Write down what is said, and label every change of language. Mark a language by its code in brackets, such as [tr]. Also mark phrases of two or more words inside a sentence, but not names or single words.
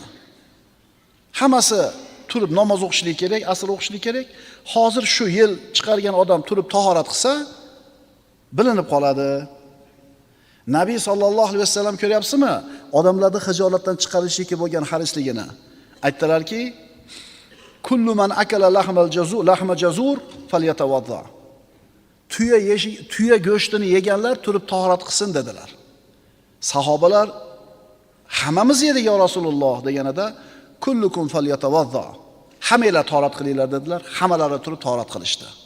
[uz] Hammasi turib namoz o'qishlik kerak, asr o'qishlik kerak. Hozir shu yel chiqargan odam turib tahorat qilsa, bilinib qoladi. Nabiy [ar] صلى الله عليه وسلم [uz] ko'ryapsizmi? Odamlarni xijolatdan chiqarishga bo'lgan harisligini. Aytdilarki: [ar] "كل من أكل لحم جزور فليتوضأ." [uz] Tuya go'shtini yeganlar turib tahorat qilsin dedilar. Sahobalar hammamiz yedik [ar] يا رسول الله [uz] deganida [ar] كلكم فليتوضأ. [uz] Hammanglar tahorat qilinglar dedilar. Hammalari turib tahorat qilishdi.